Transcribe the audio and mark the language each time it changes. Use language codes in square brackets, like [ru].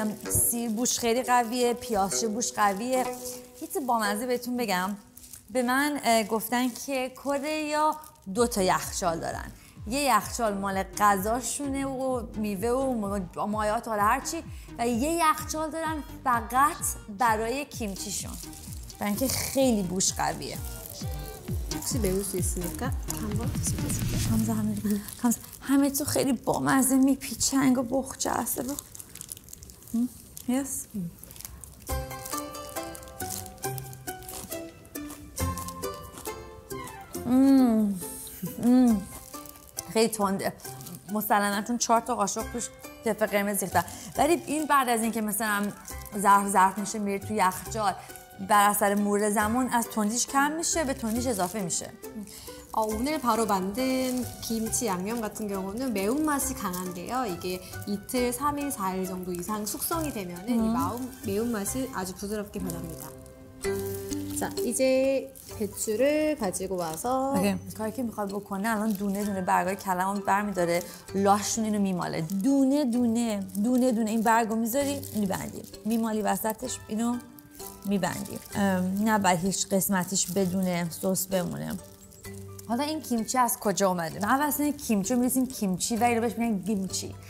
[fa] سیر بوش خیلی قویه، پیازچه بوش قویه. یه چیز بامزه بهتون بگم، به من گفتن که کره 2 تا یخچال دارن. یه یخچال مال غذاشونه و میوه و مایات و هرچی، و یه یخچال دارن فقط برای کیمچیشون، برای اینکه خیلی بوش قویه. [ko] 혹시 매울 수 있으니까 한번 드셔보세요. [fa] همه تو خیلی بامزه میپیچنگ و بخچه هسته. یس. خیلی تنده مسلماً، چون 4 تا قاشق توش فلفل قرمز ریختن، ولی این بعد از اینکه مثلا ظرف میشه میره تو یخچال، بر اثر مرور زمان از تندیش کم میشه به تندیش اضافه میشه. [ko] 오늘 바로 만든 김치 양념 같은 경우는 매운맛이 강한데요. 이게 이틀, 3일, 4일 정도 이상 숙성이 되면은 이 매운맛이 아주 부드럽게 변합니다. 자, 이제 배추를 가지고 와서 [fa] کاری که میخواد بکنه الان دونه دونه برگای کلمو برمیداره، لاشون اینو میماله، دونه دونه دونه دونه این برگو میذاری میبندی، میمالی وسطش اینو میبندی، نه بعد هیچ قسمتیش بدون سس بمونه. حالا این کیمچی از کجا اومده؟ من اصلا کیمچی رو می‌نویسیم کیمچی ولی رو بهش میگن گیمچی.